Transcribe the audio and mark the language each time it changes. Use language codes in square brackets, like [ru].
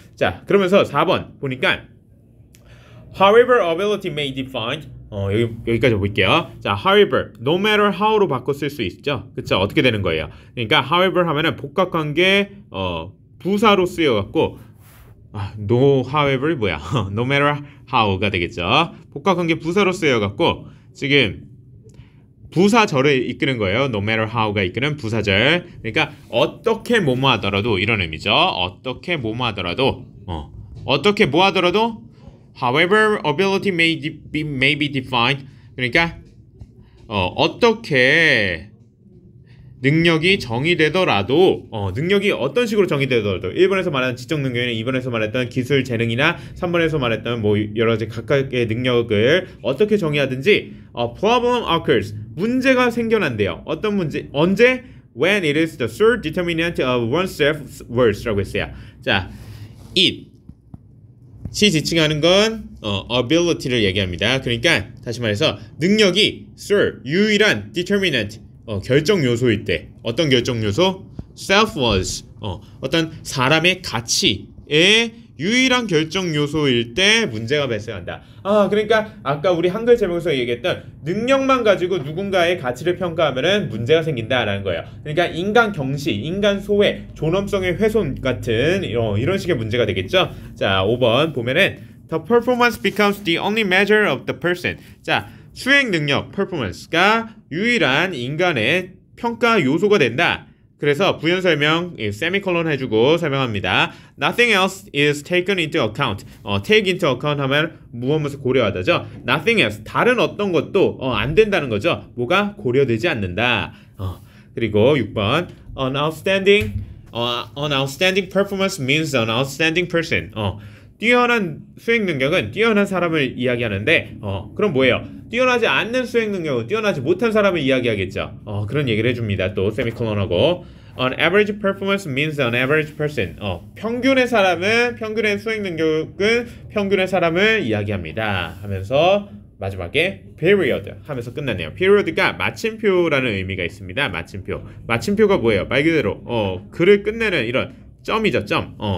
[ko] 자, 그러면서 4번 보니까 [en] however ability may defined, [ko] 여기까지 볼게요. 자, however, no matter how로 바꿔 쓸 수 있죠. 그쵸? 어떻게 되는 거예요? 그러니까 however 하면은 복합관계 부사로 쓰여갖고, no however이 뭐야? no matter how가 되겠죠. 복합관계 부사로 쓰여갖고 지금 부사절을 이끄는 거예요. no matter how가 이끄는 부사절. 그러니까 어떻게 뭐뭐 하더라도 이런 의미죠. 어떻게 뭐뭐 하더라도 어떻게 뭐 하더라도 [en] however ability may be defined. [ko] 그러니까 어떻게 능력이 정의되더라도 능력이 어떤 식으로 정의되더라도 1번에서 말하는 지적 능력이나 2번에서 말했던 기술 재능이나 3번에서 말했던 뭐 여러 가지 각각의 능력을 어떻게 정의하든지 [en] problem occurs, [ko] 문제가 생겨난대요. 어떤 문제? 언제? [en] When it is the sole determinant of one's self-worth라고 했어요. [ko] 자, it 시 지칭하는 건 ability를 얘기합니다. 그러니까 다시 말해서 능력이 sole, 유일한 determinant, 결정 요소일 때. 어떤 결정 요소? self-worth, 어떤 사람의 가치의 유일한 결정 요소일 때 문제가 발생한다. 그러니까 아까 우리 한글 제목에서 얘기했던 능력만 가지고 누군가의 가치를 평가하면은 문제가 생긴다라는 거예요. 그러니까 인간 경시, 인간 소외, 존엄성의 훼손 같은 이런 식의 문제가 되겠죠. 자, 5번 보면은 [en] the performance becomes the only measure of the person. [ko] 자, 수행 능력, performance가 유일한 인간의 평가 요소가 된다. 그래서 부연 설명 세미콜론 해주고 설명합니다. [en] Nothing else is taken into account. take into account [ko] 하면 무엇을 고려하다죠. Nothing else, 다른 어떤 것도 안 된다는 거죠. 뭐가 고려되지 않는다. 그리고 6번 [en] an outstanding performance means an outstanding person. [ko] 뛰어난 수행 능력은 뛰어난 사람을 이야기하는데 그럼 뭐예요? 뛰어나지 않는 수행 능력은 뛰어나지 못한 사람을 이야기하겠죠. 그런 얘기를 해줍니다. 또 세미콜론하고 [en] An average performance means an average person. [ko] 평균의 사람은, 평균의 수행 능력은 평균의 사람을 이야기합니다. 하면서 마지막에 period 하면서 끝났네요. period가 마침표라는 의미가 있습니다. 마침표. 마침표가 뭐예요? 말 그대로 글을 끝내는 이런 점이죠. 점.